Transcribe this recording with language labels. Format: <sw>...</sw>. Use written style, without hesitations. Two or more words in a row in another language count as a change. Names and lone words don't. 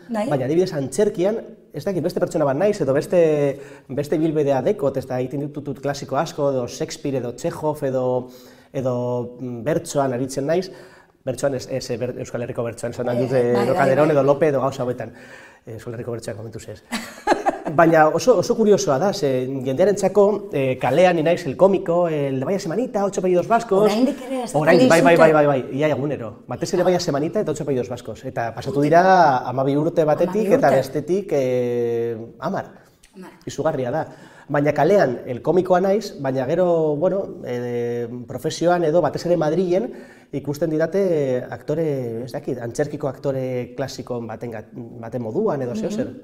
<eu>Baina adibidez antzerkian, ez dakit, beste pertsona bat naiz, edo beste bilbidea dekot, ez da egiten ditut klasiko asko, edo Shakespeare, edo Chekhov, edo bertsoan aritzen naiz, bertsoan ez Euskal Herriko bertsoan, esan dut Calderón edo Lope edo gauza hobetan, Euskal Herriko bertsoak komentuz ez. Baina oso kuriosoa da, jendearentzako kalean naiz</eu> <es>el komiko,</es> <eu>el Vaya Semanita, 8 apellidos vascos. Oraindik ere ez da bai, ia egunero. Batez ere Vaya Semanita eta 8 apellidos vascos. Eta pasatu dira 12 urte batetik eta bestetik 10. Izugarria da. Baina kalean</eu> <es>el komikoa</es> <eu>naiz, baina gero, bueno, profesioan edo batez ere Madrilen ikusten didate aktore, ez dakit, antzerkiko aktore klasiko baten moduan edo zeo zer.</eu>